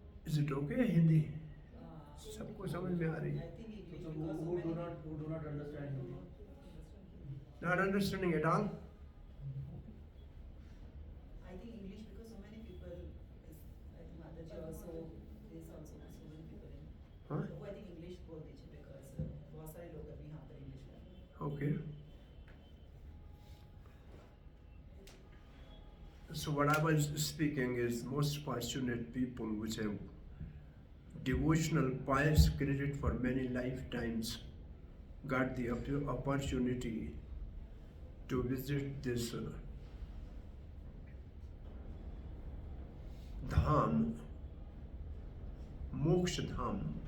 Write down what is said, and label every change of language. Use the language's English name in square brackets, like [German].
[English] Is it okay [Hindi] Hindi सबको समझ में आ रही है? [English] Who do not understand Hindi? Not understanding at all? I think English because so many people is like Mataji also there's also so many people in. Huh? So I think English [Hindi] बोल दीजिए because बहुत सारे लोग अभी यहाँ पर English में. [English] Okay. So what I was speaking is most fortunate people which have devotional pious credit for many lifetimes got the opportunity to visit this dham, moksha dham.